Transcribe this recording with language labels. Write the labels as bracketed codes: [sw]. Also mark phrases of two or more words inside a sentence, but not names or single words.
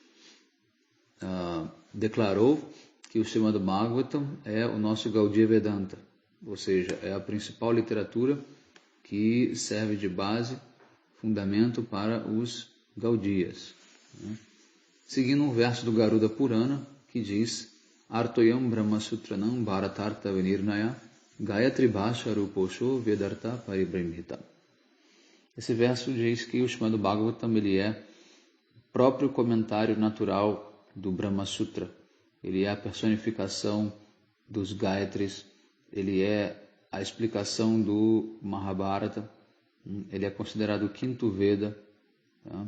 [pt] declarou que o Srimad Bhagavatam é o nosso Gaudiya Vedanta, ou seja, é a principal literatura que serve de base, fundamento para os Gaudiyas. Seguindo um verso do Garuda Purana que diz: [sa] Artoyam Brahmasutranam Bharatartha Vinirnaya Gayatri Bhasha Ruposho Vedartha Paribrahmita. [pt] Esse verso diz que o Srimad Bhagavatam ele é o próprio comentário natural do Brahma Sutra. Ele é a personificação dos Gayatris ele é a explicação do Mahabharata, ele é considerado o quinto Veda, tá?